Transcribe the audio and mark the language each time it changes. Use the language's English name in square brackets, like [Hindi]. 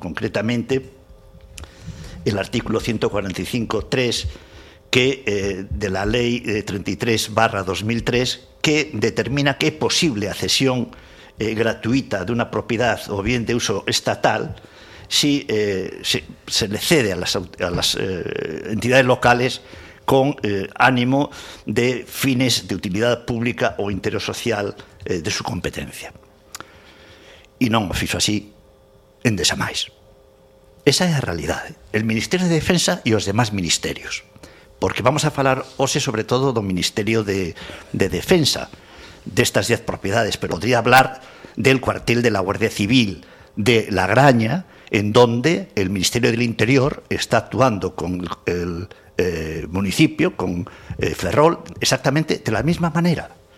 [Spanish] Concretamente el artículo 145.3 que de la ley 33/2003 que determina que es posible cesión gratuita de una propiedad o bien de uso estatal si se le cede a las entidades locales con ánimo de fines de utilidad pública o interés social de su competencia. [Galician] Y non fixo así en desamais. Esa é a realidade. El Ministerio de Defensa e os demás ministerios. Porque vamos a falar hoxe sobre todo do Ministerio de Defensa, destas 10 propiedades, [Spanish] pero podría hablar del cuartel de la Guardia Civil de La Graña, en donde el Ministerio del Interior está actuando con el municipio, con Ferrol, exactamente de la misma manera.